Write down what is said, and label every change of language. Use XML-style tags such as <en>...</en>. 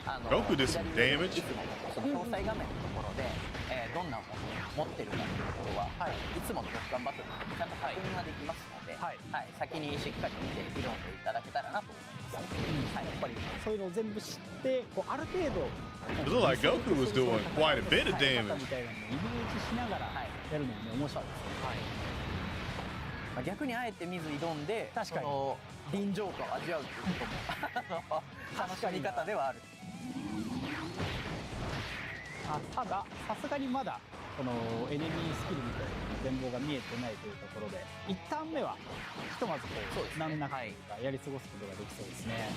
<en>Goku did some damage.</en> <ja>いつものその詳細画面のところで、どんなものを持ってるかっていうところは、いつものドッカンバトルでちゃんと確認ができますので、先にしっかり見て挑んでいただけたらなと思います。やっぱりそういうのを全部知ってある程度</ja> <en>It looked like Goku was doing quite a bit of damage.</en> <ja>みたいなのをイメージしながらやるのもね面白いですね。逆にあえて見ず挑んで、その臨場感を味わうということも楽しみ方ではある。たださすがにまだこのエネミースキルみたいな全貌が見えてないというところで、1ターン目はひとまずこう難なくやり過ごすことができそうですね。</ja>